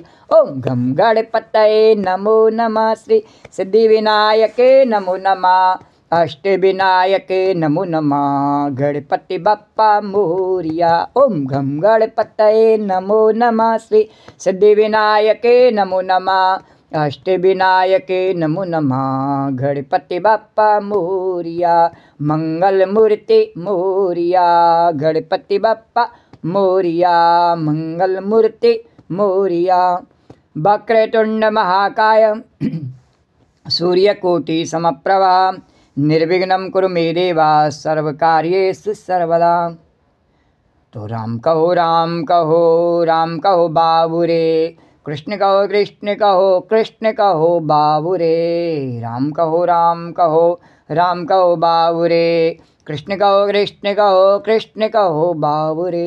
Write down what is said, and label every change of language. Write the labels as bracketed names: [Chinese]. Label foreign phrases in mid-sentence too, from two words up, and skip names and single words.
[Sanskrit] ओम गम गणपतये नमो नमः, श्री सिद्धि विनायके नमो नमः, अष्ट विनायके नमो नमः, [Marathi] गणपति बाप्पा मोरिया। [Sanskrit] ओम गम गणपतये नमो नमः, श्री सिद्धि विनायके नमो नमः, अष्ट विनायके नमो नमः, [Marathi] गणपति बाप्पा मोरिया। मंगल मूर्ति मोरिया, गणपति बाप्पा मोरिया, मंगल मूर्ति मोरिया। [Sanskrit] वक्रतुंड महाकाय सूर्यकोटि समप्रभा, निर्विघ्नं कुरु मे देव, सर्वकार्येषु सर्वदा। [Hindi] तो राम कहो बाबू रे, कृष्ण कहो बाबू रे। राम कहो बाबू रे, कृष्ण कहो बाबू रे।